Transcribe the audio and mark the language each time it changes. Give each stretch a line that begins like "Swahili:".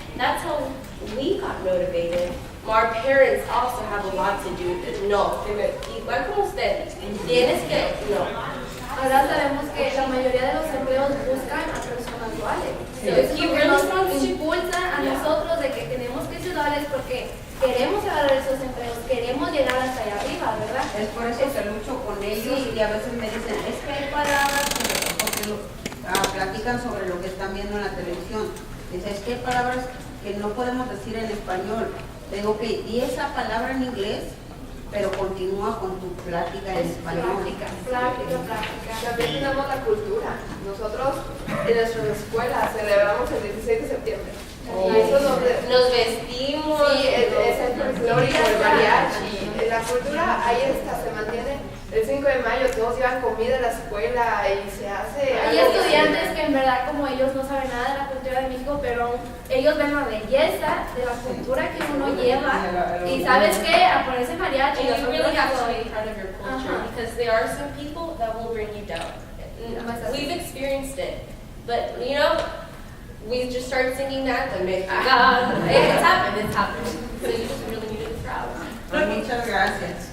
English: That's how we got motivated. Our parents also have a lot to do with it.
Spanish: No, igual como usted, tienes que, no. Ahora sabemos que la mayoría de los empleos buscan a personas duales.
English: So if he really
Spanish: nos
English: wants to,
Spanish: impulsa a nosotros de que tenemos que ser duales porque queremos agarrar esos empleos, queremos llegar hasta allá arriba, ¿verdad? Es por eso que lucho con ellos y a veces me dicen, es que hay palabras, porque platican sobre lo que están viendo en la televisión. Dicen, es que hay palabras que no podemos decir en español. Le digo, ok, di esa palabra en inglés, pero continúa con tu plática en español. Plática. También tenemos la cultura. Nosotros en nuestras escuelas celebramos el 16 de septiembre. Y eso nos vestimos. Sí, es el folclórico, el mariachi. La cultura ahí está, se mantiene. El 5 de mayo todos llevan comida a la escuela y se hace... Hay estudiantes que en verdad como ellos no saben nada de la cultura de México, pero ellos ven la belleza de la cultura que uno lleva y ¿sabes qué? Aparece mariachi.
English: And you really have to be proud of your culture because there are some people that will bring you down. We've experienced it, but you know, we just started singing that and it's happened. So you just really need to be proud.
Spanish: Muchas gracias.